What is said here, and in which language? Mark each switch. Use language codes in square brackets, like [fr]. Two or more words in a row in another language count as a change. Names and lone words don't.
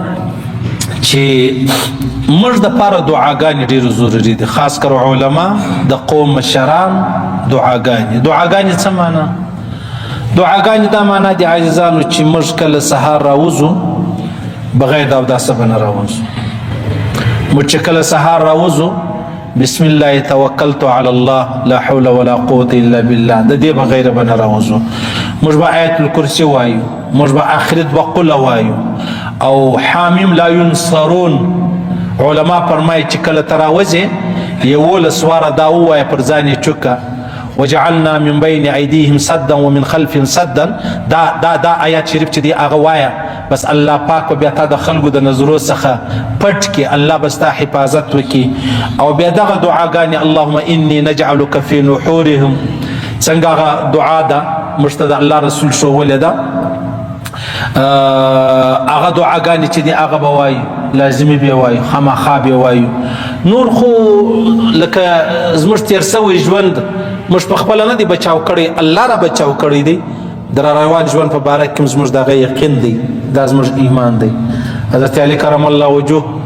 [ps] چې موږ دپاره دعاګانې ډېرې ضروري دي خاص کر علما د قوم مشران دعاګانې څه معنا دعاګانې دا معنا دي عزیزانو چې موږ کله سهار راوځو بغیر د اوداسه به نه راوځو موږ چې کله سهار راوځو [ar] بسم الله توکلت علی الله لا حول ولا قوة الا بالله [ps] د دې بغیر به نه راوځو موږ به آیت الکرسی وایو موږ به آخرت به قل وایو او [ar] حامیم لا ینصرون [ps] علما فرمایي چې کله ته راوځې 11 واره دا ووایه پر ځان یې چوکه [ar] وجعلنا من بين ايديهم سدا ومن خلفهم سدا [ps] دا آیات شریف چې دی هغه وایا بس الله پاک بیا تا د خلکو د نظرو څخه پټ کې الله بس تا حفاظت وکي او بیا دغه دعاګانې [ar] اللهم اني نجعلك في نحورهم [ps] څنګه هغه دعا ده موږ ته د الله رسول ښوولې ده هغه دعاګانې چې دي هغه به وایو لازمي به وایو خامخا به وایو نور خو لکه زموږ تېر سوی ژوند موږ په خپله نه دی بچاو کړی الله را بچاو کړی دی د را روان ژوند په باره کې زموږ دغه یقین دی دا زموږ ایمان دی حضرت علی [ar] کرم الله وجوه